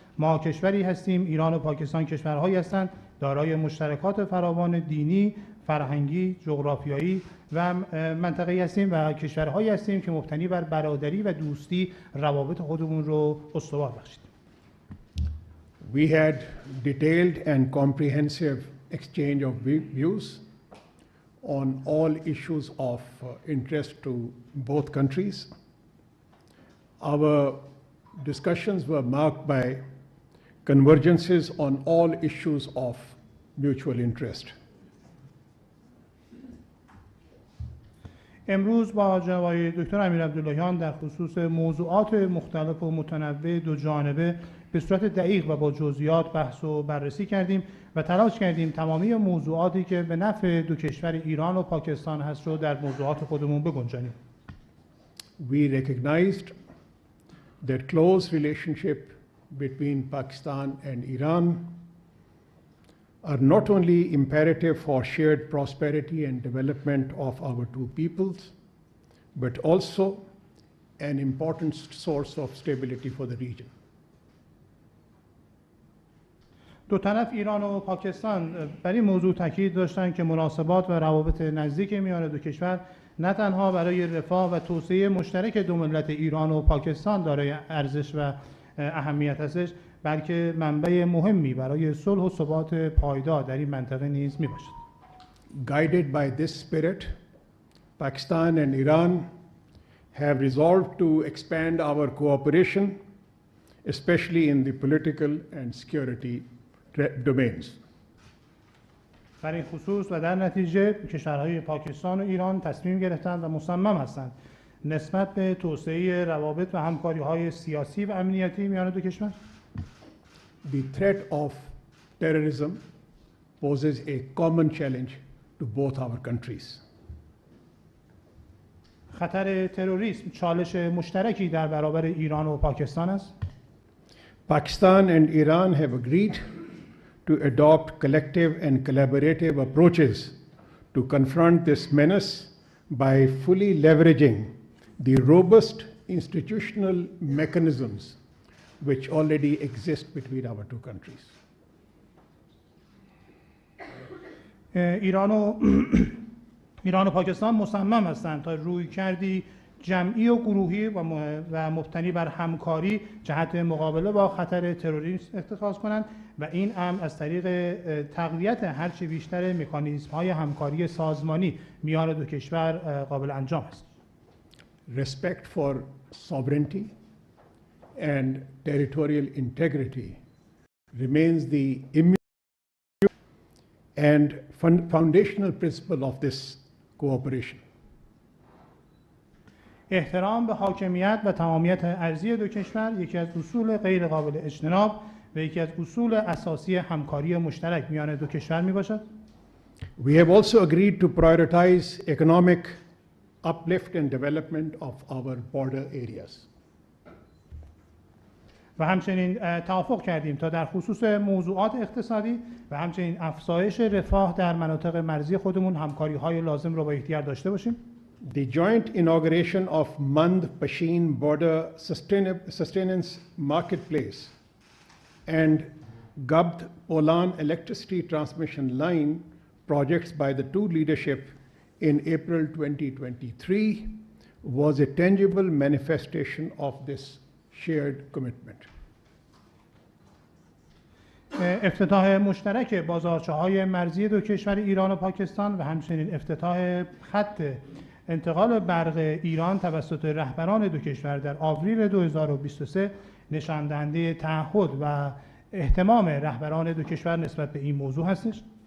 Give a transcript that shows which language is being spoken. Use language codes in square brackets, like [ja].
[fa] ما کشوری هستیم، ایران و پاکستان کشورهایی هستند دارای مشترکات فراوان دینی، فرهنگی، جغرافیایی و منطقه‌ای هستیم و کشورهایی هستیم که مبتنی بر برادری و دوستی روابط خودمون رو استوار بخشید. [en] We had detailed and comprehensive exchange of views on all issues of interest to both countries. Our discussions were marked by convergences on all issues of mutual interest. [fa] امروز با جناب آقای دکتر امیر عبداللهیان در خصوص موضوعات مختلف و متنوع دو جانبه به صورت دقیق و با جزئیات بحث و بررسی کردیم و تلاش کردیم تمامی موضوعاتی که به نفع دو کشور ایران و پاکستان هست رو در موضوعات خودمون بگنجانیم. [en] We recognized that close relationship between Pakistan and Iran are not only imperative for shared prosperity and development of our two peoples, but also an important source of stability for the region. [fa] دو طرف ایران و پاکستان بر این موضوع تاکید داشتند که مناسبات و روابط نزدیک میان دو کشور نه تنها برای رفاه و توسعه مشترک دو ملت ایران و پاکستان دارای ارزش و اهمیت هستش، بلکه منبع مهمی برای صلح و ثبات پایدار در این منطقه نیز میباشد. [en] Guided by this spirit, Pakistan and Iran have resolved to expand our cooperation, especially in the political and security domains. [fa] در این خصوص و در نتیجه کشورهای پاکستان و ایران تصمیم گرفتند و مصمم هستند نسبت به توسعه روابط و همکاری‌های سیاسی و امنیتی میان دو کشور. [en] The threat of terrorism poses a common challenge to both our countries. [fa] خطر تروریسم چالش مشترکی در برابر ایران و پاکستان است. [en] Pakistan and Iran have agreed to adopt collective and collaborative approaches to confront this menace by fully leveraging the robust institutional mechanisms which already exist between our two countries. [fa] ایران و پاکستان مصمم هستند تا رویکردی جمعی و گروهی و مبتنی بر همکاری جهت مقابله با خطر تروریسم اتخاذ کنند و این امر از طریق تقویت هرچه بیشتر مکانیزم‌های همکاری سازمانی میان دو کشور قابل انجام است. [en] Respect for sovereignty and territorial integrity remains the immutable and foundational principle of this cooperation. [fa] احترام به حاکمیت و تمامیت ارضی دو کشور یکی از اصول غیر قابل اجتناب و یکی از اصول اساسی همکاری مشترک میان دو کشور می باشد. [en] We have also agreed to prioritize economic uplift and development of our border areas. [fa] و همچنین توافق کردیم تا در خصوص موضوعات اقتصادی و همچنین افزایش رفاه در مناطق مرزی خودمون همکاری‌های لازم را با یکدیگر داشته باشیم. [en] The joint inauguration of Mand-Pashin Border Sustenance Marketplace and Govt Polan Electricity Transmission Line projects by the two leadership in April 2023 was a tangible manifestation of this shared commitment. [fa] افتتاح مشترک بازارچه‌های مرزی دو کشور ایران و پاکستان و همچنین افتتاح خط انتقال برق ایران توسط رهبران دو کشور در آوریل 2023 نشان دهنده تعهد و اهتمام رهبران دو کشور نسبت به این موضوع هستش.